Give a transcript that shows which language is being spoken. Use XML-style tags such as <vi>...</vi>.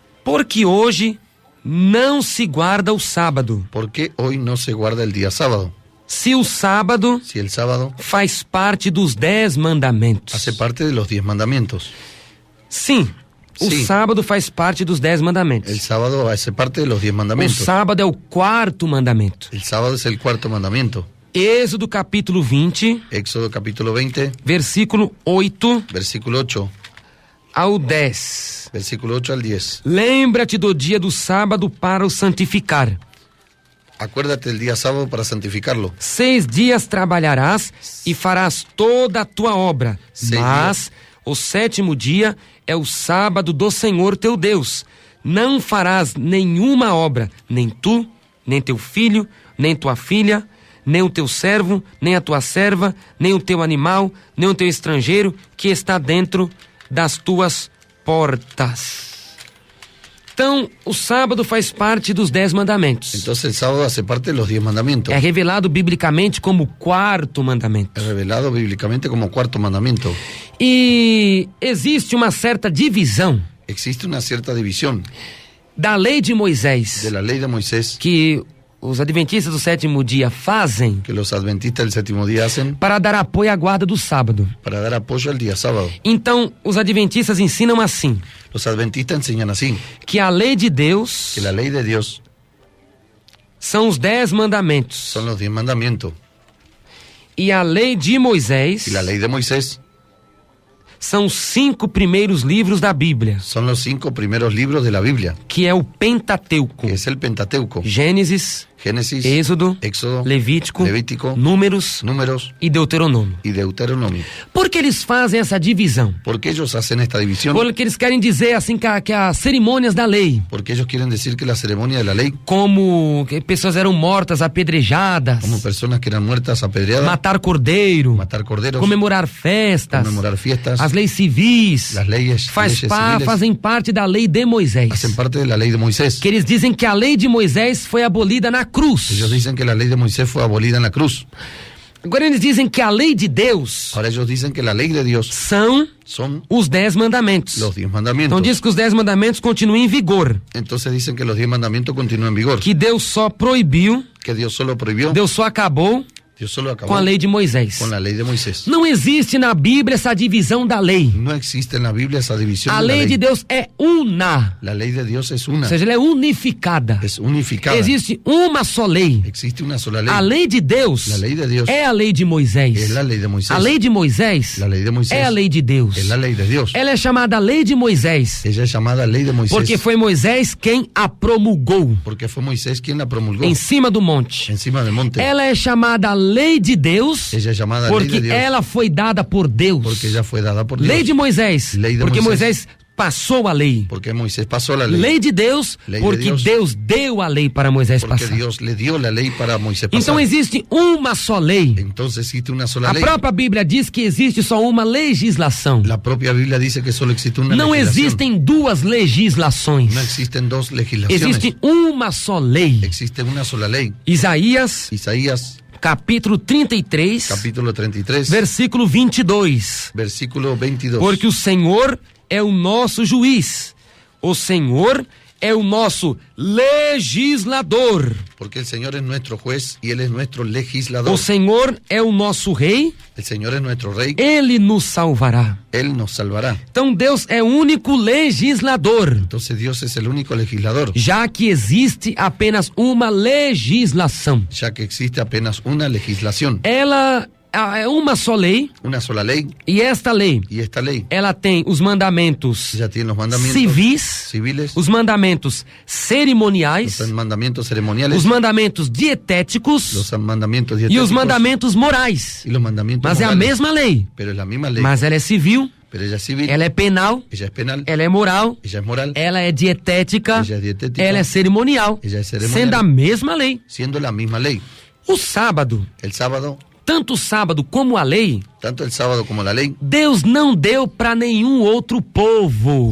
<pt>por que hoje não se guarda o sábado?</pt> <es>¿por qué hoy no se guarda el día sábado?</es> <pt>Se o sábado</pt> <es>Si el sábado</es> <pt>faz parte dos 10 mandamentos.</pt> <es>hace parte de los 10 mandamientos.</es> <pt>Sim, o Sim. sábado faz parte dos 10 mandamentos.</pt> <es>El sábado hace parte de los 10</es> <pt>O</pt> <es>mandamientos.</es> <pt>sábado é o quarto mandamento.</pt> <es>El sábado es el cuarto mandamiento.</es> <pt>Êxodo capítulo 20,</pt> <es>Éxodo capítulo 20,</es> <pt>versículo 8</pt> <es>versículo 8,</es> <pt>ao 10.</pt> <es>versículo 8 al 10.</es> <pt>Lembra-te do dia do sábado para o santificar.</pt> <es>Acuérdate del día sábado para santificarlo.</es> <pt>6 dias trabalharás e farás toda a tua obra,</pt> <es>6</es> <pt>mas o 7º dia é o sábado do Senhor teu Deus. Não farás nenhuma obra, nem tu, nem teu filho, nem tua filha, nem o teu servo, nem a tua serva, nem o teu animal, nem o teu estrangeiro que está dentro das tuas portas. Então, o sábado faz parte dos 10 mandamentos.</pt> <es>Entonces el sábado hace parte de los 10 mandamientos.</es> <pt>É revelado biblicamente como o quarto mandamento.</pt> <es>Es revelado bíblicamente como cuarto mandamiento.</es> <pt>E existe uma certa divisão</pt> <es>Existe una cierta división</es> <pt>da lei de Moisés</pt> <es>de la ley de Moisés</es> <pt>que os adventistas do 7º dia fazem</pt> <es>que los adventistas del séptimo día hacen</es> <pt>para dar apoio à guarda do sábado.</pt> <es>para dar apoyo al día sábado.</es> <pt>Então, os adventistas ensinam assim,</pt> <es>Los adventistas enseñan así,</es> <pt>que a lei de Deus</pt> <es>que la ley de Dios</es> <pt>são os 10 mandamentos</pt> <es>son los 10 mandamientos</es> <pt>e a lei de Moisés</pt> <es>y la ley de Moisés</es> <pt>são os 5 primeiros livros da Bíblia,</pt> <es>son los 5 primeros libros de la Biblia,</es> <pt>que é o Pentateuco.</pt> <es>que es el Pentateuco,</es> <pt>Gênesis,</pt> <es>Génesis,</es> <pt>Êxodo,</pt> <es>Éxodo,</es> <pt>Levítico,</pt> <es>Levítico,</es> <pt>Números</pt> <es>Números</es> <pt>e Deuteronômio.</pt> <es>y Deuteronomio.</es> <pt>Por que eles fazem essa divisão?</pt> <es>¿Por qué ellos hacen esta división?</es> <pt>Porque eles querem dizer assim que as cerimônias da lei,</pt> <es>Porque ellos quieren decir que la ceremonia de la ley,</es> <pt>como que pessoas eram mortas, apedrejadas,</pt> <es>como personas que eran muertas, apedreadas,</es> <pt>matar cordeiro,</pt> <es>matar corderos,</es> <pt>comemorar festas,</pt> <es>conmemorar fiestas,</es> <pt>as leis civis,</pt> <es>las leyes civiles,</es> <pt>fazem parte da lei de Moisés.</pt> <es>hacen parte de la ley de Moisés.</es> <pt>Que eles dizem que a lei de Moisés foi abolida na cruz.</pt> <es>Ellos dicen que la ley de Moisés fue abolida en la cruz.</es> <pt>Agora eles dizem que a lei de Deus</pt> <es>Ahora ellos dicen que la ley de Dios</es> <pt>são</pt> <es>son</es> <pt>os 10 mandamentos.</pt> <es>los 10 mandamientos.</es> <pt>Então diz que os 10 mandamentos continuam em vigor.</pt> <es>Entonces dicen que los 10 mandamientos continúan en vigor.</es> <pt>Que Deus só proibiu,</pt> <es>Que Dios solo prohibió,</es> <pt>Deus só acabou</pt> <es>Dios solo acabó</es> <pt>com a lei de Moisés.</pt> <es>con la ley de Moisés.</es> <pt>Não existe na Bíblia essa divisão da lei.</pt> <es>No existe en la Biblia esa división</es> <pt>A</pt> <es>de la</es> <pt>lei</pt> <es>ley.</es> <pt>de Deus é una,</pt> <es>La ley de Dios es</es> <pt>ou</pt> <es>una,</es> <pt>seja, ela é unificada.</pt> <es>es unificada.</es> <pt>Existe uma só lei.</pt> <es>Existe una sola ley.</es> <pt>A lei de Deus</pt> <es>La ley de Dios</es> <pt>é a lei de Moisés.</pt> <es>es la lei de Moisés.</es> <pt>A lei de Moisés</pt> <es>La ley de Moisés</es> <pt>é a lei de Deus.</pt> <es>es la ley de Dios.</es> <pt>Ela é chamada lei de Moisés</pt> <es>Ella es llamada ley de Moisés</es> <pt>porque foi Moisés quem a promulgou</pt> <es>porque fue Moisés quien la promulgó</es> <pt>em cima do monte.</pt> <es>encima del monte.</es> <pt>Ela é chamada lei de Deus</pt> <es>Ella es llamada ley</es> <pt>porque</pt> <es>de Dios</es> <pt>ela foi dada por Deus.</pt> <es>porque ella fue dada por Dios.</es> <pt>Lei de Moisés,</pt> <es>Lei de</es> <pt>porque</pt> <es>Moisés.</es> <pt>Moisés passou a lei.</pt> <es>Porque Moisés pasó la ley.</es> <pt>Lei de Deus,</pt> <es>Lei de</es> <pt>porque</pt> <es>Deus.</es> <pt>Deus deu a lei para Moisés</pt> <es>Porque</es> <pt>passar.</pt> <es>Dios le dio la ley para Moisés pasar.</es> <pt>Então existe uma só lei.</pt> <es>Entonces existe una sola</es> <pt>A</pt> <es>ley.</es> <pt>própria Bíblia diz que existe só uma legislação.</pt> <es>La propia Biblia dice que solo existe una</es> <pt>Não</pt> <es>legislación.</es> <pt>existem duas legislações.</pt> <es>No existen dos legislaciones.</es> <pt>Existe uma só lei.</pt> <es>Existe una sola ley.</es> <pt>Isaías,</pt> <es>Isaías,</es> <pt>capítulo 33,</pt> <es>capítulo 33,</es> <pt>versículo 22.</pt> <es>versículo 22.</es> <pt>Porque o Senhor é o nosso juiz. O Senhor é o nosso legislador.</pt> <es>Porque el Señor es nuestro juez y Él es nuestro legislador.</es> <pt>O Senhor é o nosso rei.</pt> <es>El Señor es nuestro rey.</es> <pt>Ele nos salvará.</pt> <es>Él nos salvará.</es> <pt>Então Deus é o único legislador,</pt> <es>Entonces Dios es el único legislador,</es> <pt>já que existe apenas uma legislação.</pt> <es>ya que existe apenas una legislación,</es> <pt>Ela é uma só lei,</pt> <es>una sola ley,</es> <pt>e esta lei,</pt> <es>y esta ley</es> <pt>ela tem os mandamentos</pt> <es>ya tiene los mandamientos</es> <pt>civis,</pt> <es>civiles,</es> <pt>os mandamentos cerimoniais,</pt> <es>los mandamientos ceremoniales,</es> <pt>os mandamentos dietéticos</pt> <es>los mandamientos</es> <pt>e</pt> <es>dietéticos</es> <pt>os mandamentos morais.</pt> <es>y los mandamientos</es> <pt>Mas é a</pt> <es>morales.</es> <pt>mesma lei.</pt> <es>Pero es la misma ley,</es> <pt>Mas ela é civil,</pt> <es>pero ella es civil,</es> <pt>ela é penal,</pt> <es>ella es penal,</es> <pt>ela é moral,</pt> <es>ella es moral,</es> <pt>ela é dietética,</pt> <es>ella es dietética,</es> <pt>ela é cerimonial,</pt> <es>ella es ceremonial,</es> <pt>sendo a mesma lei.</pt> <es>siendo la misma ley.</es> <pt>O sábado,</pt> <es>El sábado,</es> <pt>tanto o sábado como a lei,</pt> <es>tanto el sábado como la lei,</es> <pt>Deus não deu para nenhum outro povo.</pt>